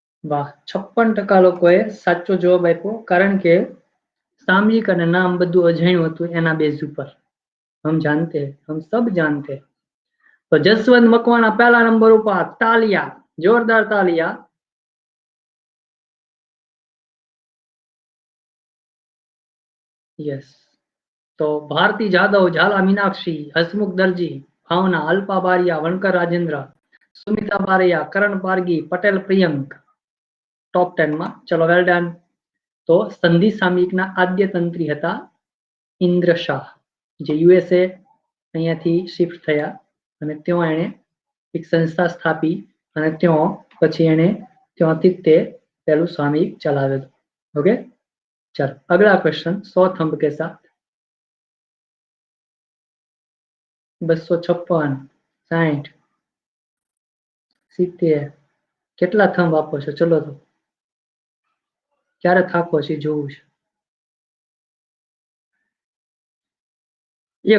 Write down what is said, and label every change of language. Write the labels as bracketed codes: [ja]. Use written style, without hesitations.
[gu] वाह, 56% લોકોએ સાચો જવાબ આપ્યો, કારણ કે સામયિક અને નામ બધું અજાણ્યું હતું એના બેઝ ઉપર। [hi] हम जानते हैं, हम सब जानते हैं। तो जसवंत मकवाणा पहला नंबर पर, तालिया, जोरदार तालिया। यस, तो भारती जाधव, झाला मीनाक्षी, हसमुख दर्जी, भावना, अल्पा बारिया, वणकर राजेंद्र, सुनीता बारैया, करण पारगी, पटेल प्रियंक टॉप 10 में। चलो, वेल डन। [gu] तो संधि सामयिकના આદ્ય તંત્રી હતા ઇન્દ્ર શાહ, જે યુએસએ અહીંયાથી શિફ્ટ થયા અને ત્યાં એણે એક સંસ્થા સ્થાપી અને ત્યાં પછી એણે ત્યાંથી તે પહેલું સામયિક ચલાવ્યું હતું। [hi] ઓકે, चलो अगला क्वेश्चन 100 थंब के साथ। [gu] 256, 60, 70, કેટલા થંબ આપો છો? ચલો, તો ક્યારે થાકો છે જોવું છે।